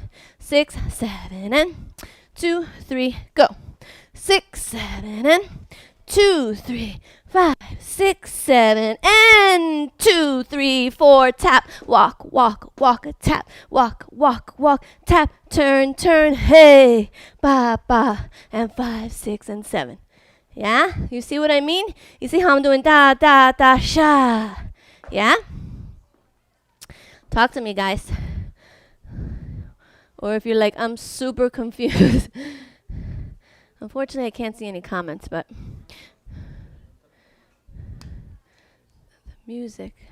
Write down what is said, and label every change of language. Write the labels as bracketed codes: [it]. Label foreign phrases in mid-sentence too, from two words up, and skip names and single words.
[en] 6, 7, and 2, 3, go. 6, 7, and 2, 3, 5, 6, 7, and 2, 3, 4, tap, walk, walk, walk, tap, walk, walk, walk, tap, turn, turn, hey, ba, ba, and 5, 6, and 7. Yeah? You see what I mean? You see how I'm doing da, da, da, sha. Yeah? Talk to me, guys. Or if you're like, I'm super confused. Unfortunately, I can't see any comments, but the music.